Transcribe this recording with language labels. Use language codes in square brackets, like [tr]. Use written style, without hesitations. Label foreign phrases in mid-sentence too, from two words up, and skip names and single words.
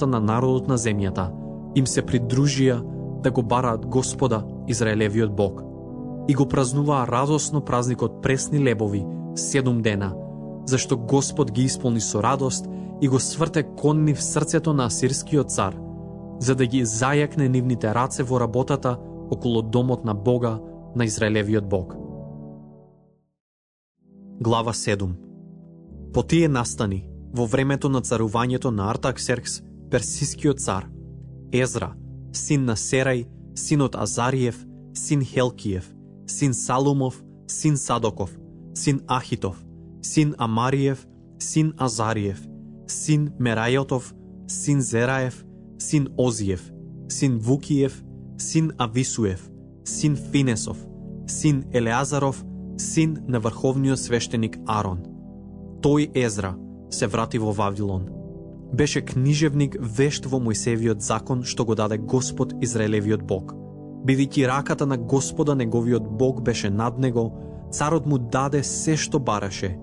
[mk] на народот на земјата, им се придружија да го бараат Господа, Израелевиот Бог, и го празнуваа радосно празникот пресни лебови 7 дена, зашто Господ ги исполни со радост и го сврте кон нив срцето на асирскиот цар, за да ги зајакне нивните раце во работата околу домот на Бога, на Израелевиот Бог. Глава 7. По тие настани, во времето на царувањето на Артаксеркс, персискиот цар, Езра, син на Серај, синот Азариев, син Хелкиев, син Салумов, син Садоков, син Ахитов, син Амариев, син Азариев, син Мерајотов, син Зераев, син Озиев, син Вукиев, син Ависуев, син Финесов, син Елеазаров, син на врховниот свештеник Арон. Тој Езра се врати во Вавилон. Беше книжевник вешт во Мојсеевиот закон што го даде Господ Израелевиот Бог. Бидејќи раката на Господа неговиот Бог беше над него, царот му даде се што бараше.